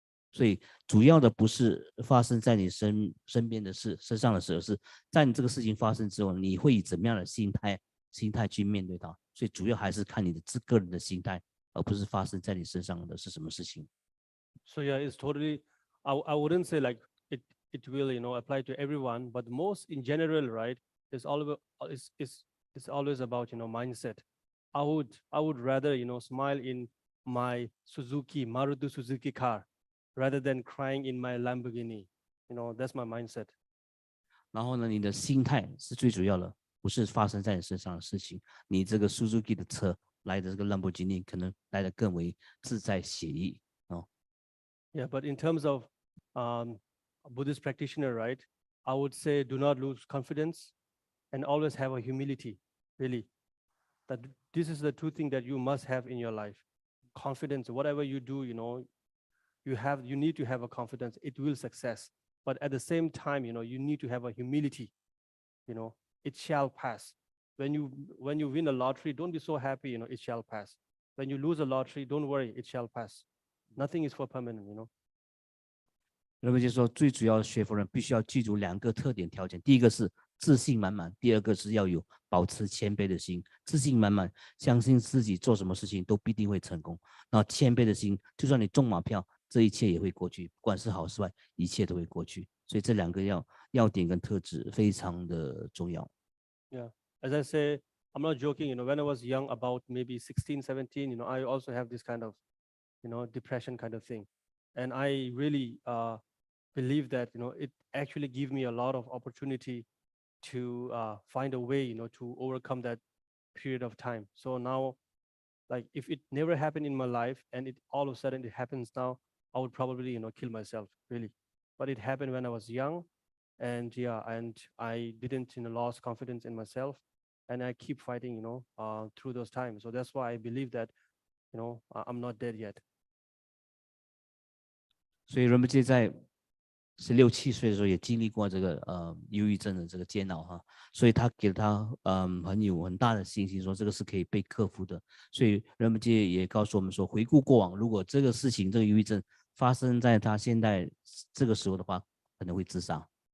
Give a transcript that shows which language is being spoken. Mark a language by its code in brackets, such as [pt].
[zh] 所以主要的不是发生在你身边的事、身上的事，而是在你这个事情发生之后，你会以怎么样的心态去面对它。所以主要还是看你的个人的心态，而不是发生在你身上的是什么事情。 [en] So yeah, it's totally. I wouldn't say like it will apply to everyone, but most in general, right? It's always about mindset. I would rather smile in my Maruti Suzuki car, rather than crying in my Lamborghini. That's my mindset. [zh] 然后呢，你的心态是最主要的，不是发生在你身上的事情。你这个 Suzuki 的车来的这个 Lamborghini 可能来的更为自在写意哦。 [en] Yeah, but in terms of Buddhist practitioner, right? I would say do not lose confidence and always have a humility, really. That this is the two things that you must have in your life. Confidence, whatever you do, you need to have a confidence. It will success. But at the same time, you need to have a humility. It shall pass. When you win a lottery, don't be so happy, it shall pass. When you lose a lottery, don't worry, it shall pass. Nothing is for permanent, [zh] 人们就说，最主要的学佛人必须要记住两个特点条件，第一个是自信满满，第二个是要有保持谦卑的心。自信满满，相信自己做什么事情都必定会成功。然后谦卑的心，就算你中马票，这一切也会过去，不管是好是坏，一切都会过去。所以这两个要点跟特质非常的重要。 [en] Yeah, as I say, I'm not joking. When I was young, about maybe 16, 17, I also have this kind of, depression kind of thing, and I really believe that it actually gave me a lot of opportunity to find a way, to overcome that period of time. So now, like if it never happened in my life and it all of a sudden it happens now, I would probably kill myself, really. But it happened when I was young, and yeah, and I didn't lost confidence in myself, and I keep fighting through those times. So that's why I believe that I'm not dead yet. [zh] 所以仁波切在16、17岁的时候也经历过这个忧郁症的这个煎熬哈，所以他给他很大的信心，说这个是可以被克服的。所以仁波切也告诉我们说，回顾过往，如果这个事情这个忧郁症发生在他现在这个时候的话，可能会自杀。